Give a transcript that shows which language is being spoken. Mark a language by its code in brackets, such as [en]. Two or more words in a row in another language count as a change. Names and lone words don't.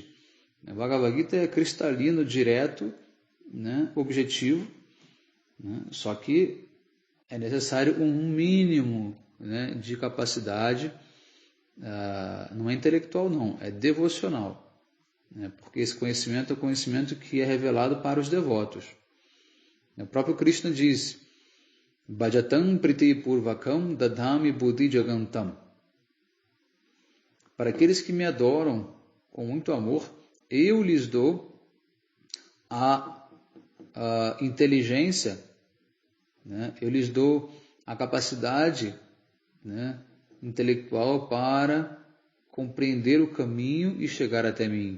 [pt] O Bhagavad Gita é cristalino, direto, né, objetivo, né, só que é necessário um mínimo, né, de capacidade, não é intelectual não, é devocional, né, porque esse conhecimento é o conhecimento que é revelado para os devotos. O próprio Krishna diz: [sa] Bhajatam priti purvakam dadhami buddhi jagantam. [pt] Para aqueles que me adoram com muito amor, eu lhes dou a inteligência, né? Eu lhes dou a capacidade, né, intelectual para compreender o caminho e chegar até mim.